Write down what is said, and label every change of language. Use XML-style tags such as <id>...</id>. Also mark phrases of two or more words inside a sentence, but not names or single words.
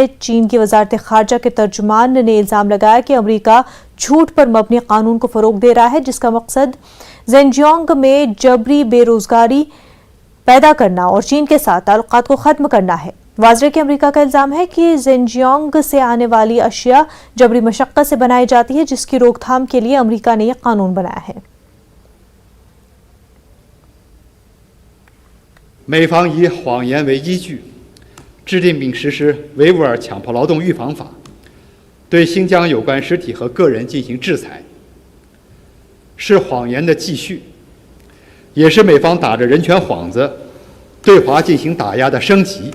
<ur>چین کی وزارت خارجہ کے ترجمان نے الزام لگایا کہ امریکہ جھوٹ پر مبنی قانون کو فروغ دے رہا ہے، جس کا مقصد ژنجیانگ میں جبری بے روزگاری پیدا کرنا اور چین کے ساتھ تعلقات کو ختم کرنا ہے. واضح کہ امریکہ کا الزام ہے کہ ژنجیانگ سے آنے والی اشیاء جبری مشقت سے بنائی جاتی ہے، جس کی روک تھام کے لیے امریکہ نے یہ قانون بنایا ہے.</ur> <zh>美方以谎言为依据，制定并实施维吾尔强迫劳动预防法，对新疆有关实体和个人进行制裁，是谎言的继续，也是美方打着人权幌子对华进行打压的升级。</zh>